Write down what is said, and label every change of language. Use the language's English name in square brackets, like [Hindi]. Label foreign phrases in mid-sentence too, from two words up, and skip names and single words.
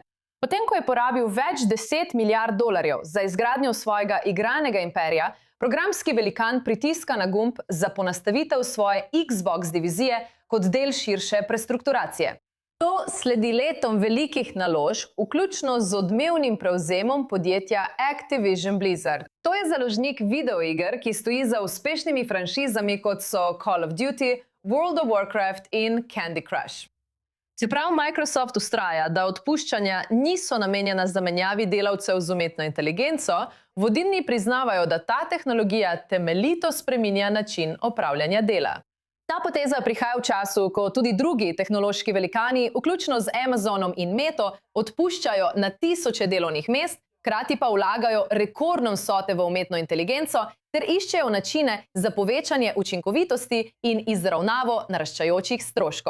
[Slovenian] Potem, ko je porabil več 10 milijard dolarjev za izgradnjo svojega igranega imperija, programski velikan pritiska na gumb za ponastavitev svoje Xbox divizije kot del širše prestrukturacije. To sledi letom velikih naložb, vključno z odmevnim prevzemom podjetja Activision Blizzard. To je založnik videoiger, ki stoji za uspešnimi franšizami, kot so Call of Duty, World of Warcraft in Candy Crush. Čeprav Microsoft vztraja, da odpuščanja niso namenjena zamenjavi delavcev z umetno inteligenco, vodilni priznavajo, da ta tehnologija temeljito spreminja način opravljanja dela. Ta poteza prihaja v času, ko tudi drugi tehnološki velikani, vključno z Amazonom in Meto, odpuščajo na tisoče delovnih mest, Hkrati pa vlagajo rekordne vsote v umetno inteligenco ter iščejo načine za povečanje učinkovitosti in izravnavo naraščajočih stroškov.